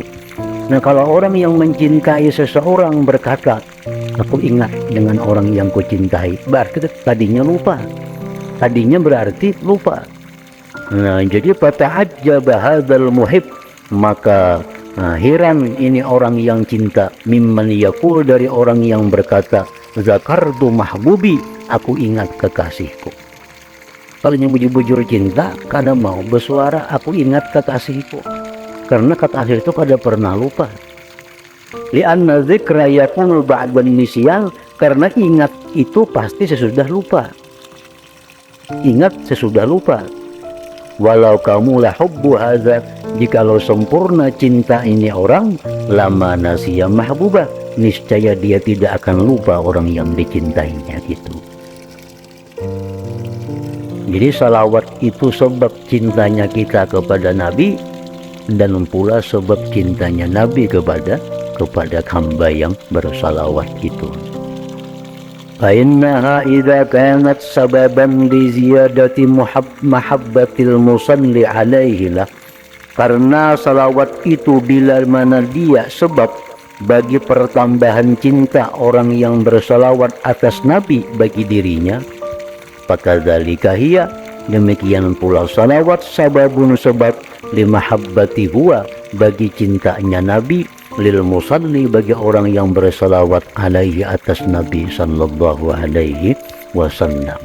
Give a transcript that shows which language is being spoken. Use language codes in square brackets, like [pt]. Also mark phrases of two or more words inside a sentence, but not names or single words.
[id] Nah, kalau orang yang mencintai seseorang berkata, aku ingat dengan orang yang kucintai, berarti tadinya lupa. Tadinya berarti lupa. Nah, jadi [ar] فتعجب هذا المحب, [id] maka heran ini orang yang cinta, [ar] ممن يقول, [id] dari orang yang berkata, [ar] ذكرت محبوبي, [id] aku ingat kekasihku. [bjn] Kalau yang bujur-bujur cinta kada mau bersuara aku ingat kekasihku, karena kekasih itu kada pernah lupa. [ar] لأن الذكر يكون بعد النسيان, [id] karena ingat itu pasti sesudah lupa. Ingat sesudah lupa. [ar] ولو كمل حب هذا, [id] jikalau sempurna cinta ini orang, [ar] لما نسي محبوبه, [id] niscaya dia tidak akan lupa orang yang dicintainya gitu. Jadi salawat itu sebab cintanya kita kepada Nabi, dan pula sebab cintanya Nabi kepada hamba yang bersalawat itu. [ar] فإنها إذا كانت سببا لزيادة محبة المصلي عليه له, [id] Karena salawat itu bila mana dia sebab bagi pertambahan cinta orang yang bersalawat atas Nabi bagi dirinya, [ar] فكذلك هي, [id] demikian pula salawat sababun sebab [ar] لمحبة هو, [id] bagi cintanya Nabi, [ar] للمصلي, [id] bagi orang yang bersalawat alaihi atas Nabi [ar] صلى الله عليه وسلم.